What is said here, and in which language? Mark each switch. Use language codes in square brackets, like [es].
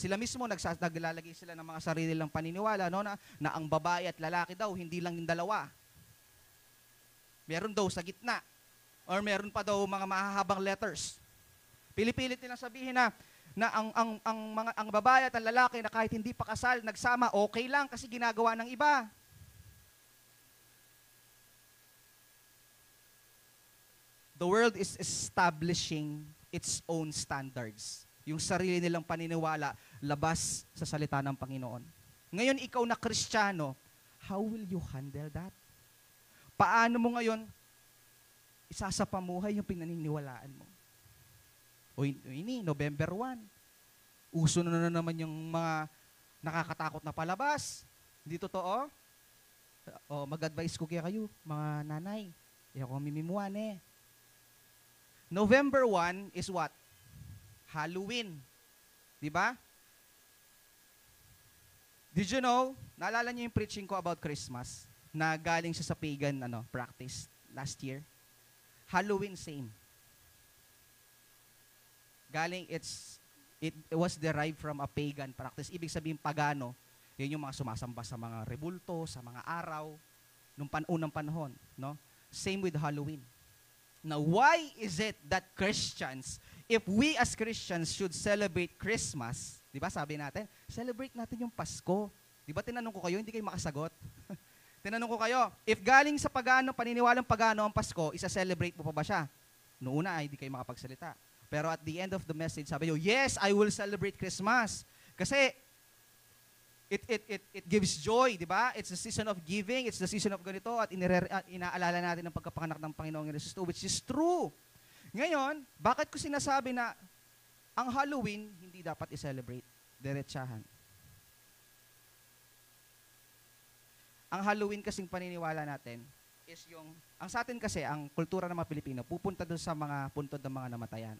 [tl] Sila mismo naglalagay sila ng mga sarili lang paniniwala, no, na ang babae at lalaki daw, hindi lang yung dalawa. Meron daw sa gitna. Or meron pa daw mga mahahabang letters. Pilipilit nilang sabihin na ang babae at ang lalaki na kahit hindi pa kasal, nagsama, okay lang kasi ginagawa ng iba. [en] The world is establishing its own standards. [tl] Yung sarili nilang paniniwala, labas sa salita ng Panginoon. Ngayon, ikaw na Kristiyano, [en] how will you handle that? [tl] Paano mo ngayon isasapamuhay yung pinaniniwalaan mo? O ini, November 1. Uso na naman yung mga nakakatakot na palabas. Hindi totoo? O, mag-advise ko kaya kayo, mga nanay. Kaya ako mimimuan [en] November 1 is what? [tl] Halloween. Diba? [en] Did you know, [tl] naalala niyo yung preaching ko [en] about Christmas [tl] na galing siya sa pagan practice [en] last year? [tl] Halloween, same. Galing, [en] it was derived from a pagan practice. [tl] Ibig sabihin pagano, yun yung mga sumasamba sa mga rebulto, sa mga araw, nung unang panahon. [en] No? Same with Halloween. Now, why is it that Christians, if we as Christians should celebrate Christmas, [tl] di ba sabi natin, [en] celebrate [tl] natin yung Pasko. Di ba tinanong ko kayo, hindi kayo makasagot? Tinanong ko kayo, if galing sa pagano, paniniwalang pagano ang Pasko, isa-celebrate mo pa ba siya? Noong una ay hindi kayo makapagsalita. Pero [en] at the end of the message, [tl] sabi nyo, [en] yes, I will celebrate Christmas. [tl] Kasi [en] it gives joy, [tl] di ba? [en] It's the season of giving, it's the season of ganito, [tl] at inaalala natin ang pagkapanganak ng Panginoong Yesus, [en] which is true. [tl] Ngayon, bakit ko sinasabi na ang Halloween hindi dapat i-celebrate? Diretsahan. Ang Halloween kasing paniniwala natin, is ang sa atin kasi, ang kultura ng mga Pilipino, pupunta doon sa mga puntod ng mga namatayan.